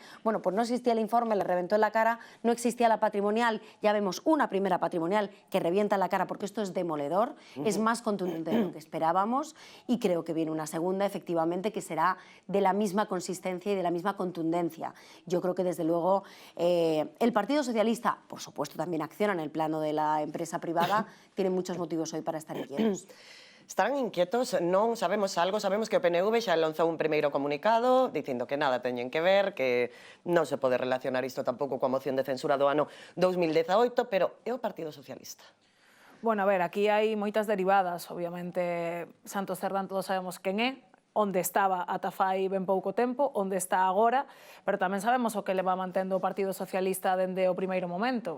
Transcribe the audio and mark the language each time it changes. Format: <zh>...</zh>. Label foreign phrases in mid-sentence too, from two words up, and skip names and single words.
<es>Bueno, pues no existía el informe, le reventó en la cara, no existía la patrimonial, ya vemos una primera patrimonial que revienta en la cara porque esto es demoledor, es más contundente de lo que esperábamos y creo que viene una segunda, efectivamente, que será de la misma consistencia y de la misma contundencia. Yo creo que, desde luego, el Partido Socialista, por supuesto, también Acciona en el plano de la empresa privada, tiene muchos motivos hoy para estar inquietos. Estarán inquietos,</es> <gl>non sabemos algo, sabemos que o PNV xa lanzou un primeiro comunicado dicindo que nada teñen que ver, que non se pode relacionar isto tampouco coa moción de censura do ano 2018, pero é o Partido Socialista. Bueno, a ver, aquí hai moitas derivadas, obviamente Santos Cerdán todos sabemos quen é, onde estaba ata fai ben pouco tempo, onde está agora, pero tamén sabemos o que leva mantendo o Partido Socialista dende o primeiro momento.</gl>